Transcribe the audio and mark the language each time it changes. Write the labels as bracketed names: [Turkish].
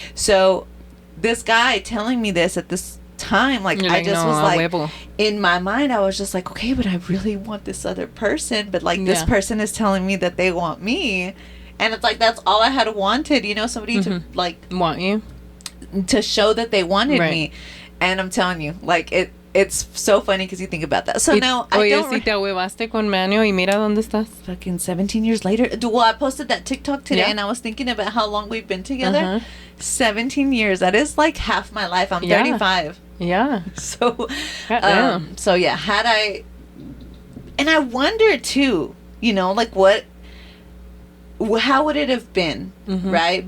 [English] So this guy telling me this at this time, like, I just was like, in my mind, I was just like, okay, but I really want this other person. But like, this person is telling me that they want me. And it's like, that's all I had wanted, you know, somebody to like want you, to show that they wanted me. And I'm telling you, like, it's so funny because you think about that. So now I don't. [Spanish] Si te ahuevaste con Manio y mira dónde estás. [English] Fucking 17 years later. Well, I posted that TikTok today, and I was thinking about how long we've been together. 17 years. That is like half my life. I'm 35. Yeah. So, so yeah, had I, and I wonder too, you know, like how would it have been, right?